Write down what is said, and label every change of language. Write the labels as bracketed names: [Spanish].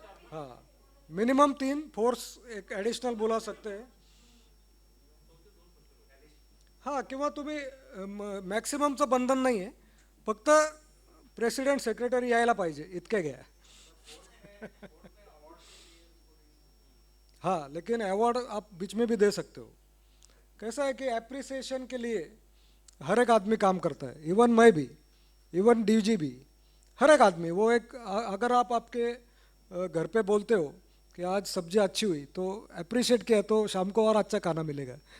[Hindi] हाँ, minimum 3 force एक additional बोला सकते हैं. [Marathi] हां, किंवा तुम्ही मॅक्सिममचं बंधन नाही आहे, फक्त प्रेसिडेंट सेक्रेटरी यायला पाहिजे इतके घ्या. [Hindi] हाँ, लेकिन अवार्ड आप बीच में भी दे सकते हो। कैसा है कि एप्रिसिएशन के लिए हर एक आदमी काम करता है, इवन मैं भी, इवन डीजी भी, हर एक आदमी। वो एक अगर आप आपके घर पे बोलते हो कि आज सब्जी अच्छी हुई तो अप्रिशिएट किया तो शाम को और अच्छा खाना मिलेगा।